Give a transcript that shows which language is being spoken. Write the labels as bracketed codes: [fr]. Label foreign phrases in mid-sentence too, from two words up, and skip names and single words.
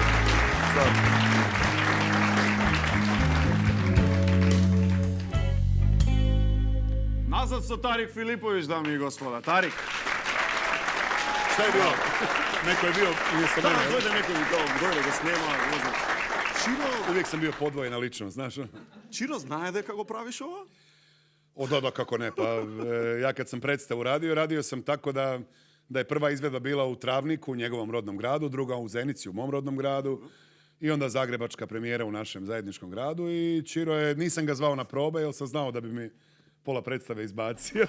[bs] Nazad sa Tarik Filipović, dami i gospoda. Tarik. Šta je bilo? Neko je bio umjesto mene. Dojde neko mi kao, dojde ga snema. Čiro, uvijek sam bio podvojena ličnost, znaš? [mk] Čiro znaje дека го правиш ова? [bs] Da, kako ne. Pa ja kad sam predstavu radio sam tako da je prva izvedba bila u Travniku, u njegovom rodnom gradu, druga u Zenici, u mom rodnom gradu, i onda zagrebačka premijera u našem zajedničkom gradu. I Čiro je, nisam ga zvao na probe, jer sam znao da bi mi pola predstave izbacio.